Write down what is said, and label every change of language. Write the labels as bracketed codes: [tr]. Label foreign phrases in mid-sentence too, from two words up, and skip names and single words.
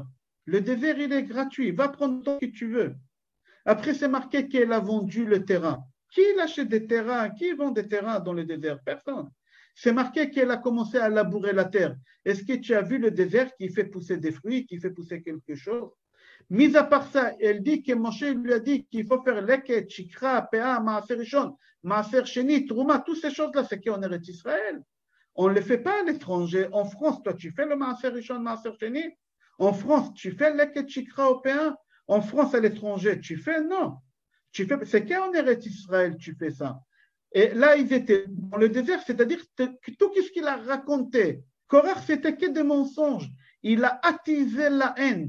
[fr] Le désert, il est gratuit. Va prendre tant que tu veux. Après, c'est marqué qu'elle a vendu le terrain. Qui achète des terrains? Qui vend des terrains dans le désert? Personne. C'est marqué qu'elle a commencé à labourer la terre. Est-ce que tu as vu le désert qui fait pousser des fruits, qui fait pousser quelque chose? Mis à part ça, elle dit que Moshe lui a dit qu'il faut faire [he] לקט שכחה פאה מעשר ראשון מעשר שני, [fr] trouma, toutes ces choses-là, c'est qu'on est Israël. On ne le fait pas à l'étranger. En France, toi, tu fais le [he] מעשר ראשון מעשר שני. [fr] En France, tu fais [he] לקט שכחה ופאה. [fr] En France, à l'étranger, tu fais non. C'est qu'on est Israël, tu fais ça. Et là, ils étaient dans le désert, c'est-à-dire que tout ce qu'il a raconté, Korach, c'était que des mensonges. Il a attisé la haine.